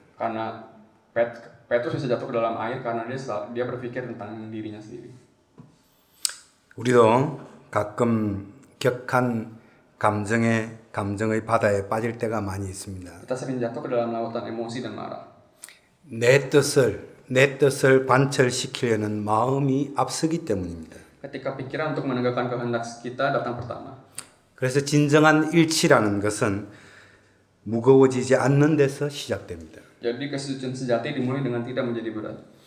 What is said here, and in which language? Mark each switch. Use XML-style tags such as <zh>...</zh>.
<id>Karena Petrus bisa jatuh ke dalam air karena dia berpikir tentang dirinya sendiri.</id> <ko>우리도 가끔 격한 감정의 바다에 빠질 때가 많이 있습니다.</ko> <id>Kita sering jatuh ke dalam lautan emosi dan marah.</id> <ko>내 뜻을 관철시키려는 마음이 앞서기 때문입니다.</ko> <id>Ketika pikiran untuk menegakkan kehendak kita datang pertama.</id> <ko>그래서 진정한 일치라는 것은 무거워지지 않는 데서 시작됩니다.</ko> <id>Jadi kesucian sejati dimulai dengan tidak menjadi berat.</id>